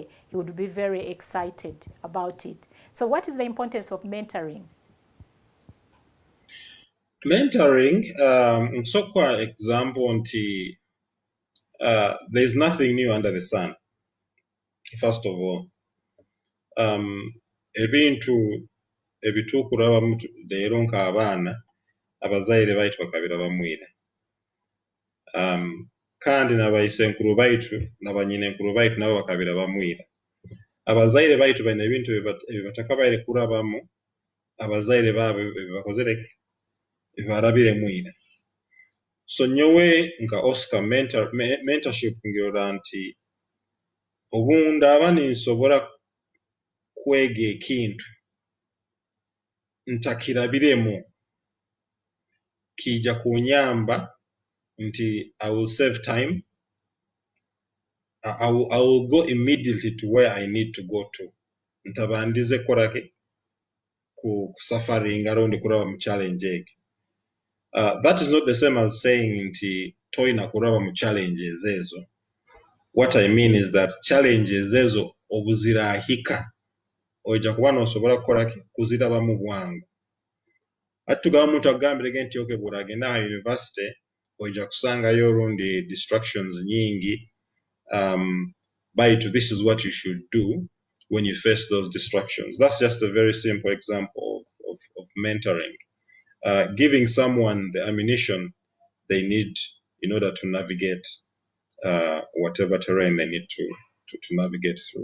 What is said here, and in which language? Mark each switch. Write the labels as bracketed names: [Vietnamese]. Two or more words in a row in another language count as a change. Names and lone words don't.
[English] He would be very excited about it. So what is the importance of mentoring? Mentoring, so for example, there's nothing new under the sun, first of all. [Nyoro] Ebituukurabamu leero nk'abaana abazaire baitu bakabira bamwire. Kandi n'abaisenkuru baitu n'abanyinankuru baitu nabo bakabira bamwire. Abazaire baitu baine ebintu ebibatakabaire kurabamu abazaire baabo ebibakozere ebibarabire mwire. So nyowe nka Oscar mentorship ngirora nti obundi aba ninsobora kwega ekintu ntakirabiremu kijja kunyamba nti [English] I will save time. I will go immediately to where I need to go to. [Nyoro] Ntabandize korake ku [English] suffering around [Nyoro] kuraba mu challenge. [English] That is not the same as saying [Nyoro] nti toina kuraba mu challenges ezo. [English] What I mean is that challenges [Nyoro] ezo obuzirahika oija kuba nosobola kukolaki kuziraba mu bwangu. Atugaba omuntu agambire nti okay bw'olagenda ha university oija kusangayo olundi distractions nyingi. [English] This is what you should do when you face those distractions. That's just a very simple example of mentoring. Giving someone the ammunition they need in order to navigate whatever terrain they need to navigate through.